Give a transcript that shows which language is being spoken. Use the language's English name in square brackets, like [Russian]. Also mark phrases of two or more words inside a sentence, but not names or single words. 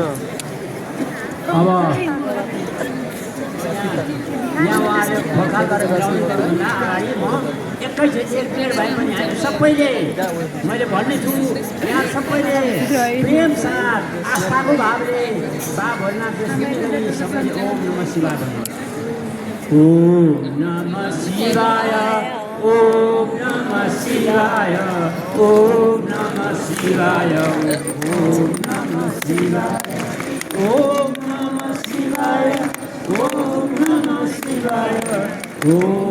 [Nepali] अब यहाँ उहाँले भर्खर गरेर भन्दा अगाडि म एकैचोटि एक प्लेट भए पनि हामी सबैले मैले भन्नेछु यहाँ सबैले प्रेम साथ आस्थाको भावले बाबा भोलिनाथ सबैले [Sanskrit] ओम नमः शिवाय [Nepali] भन्नुहोस्। [Sanskrit] ओम नमः शिवाय, ओम नमः शिवाय, ओम नमः शिवाय, ओम नमः शिवाय, ओम नमः शिवाय, ओम नमः शिवाय, ओम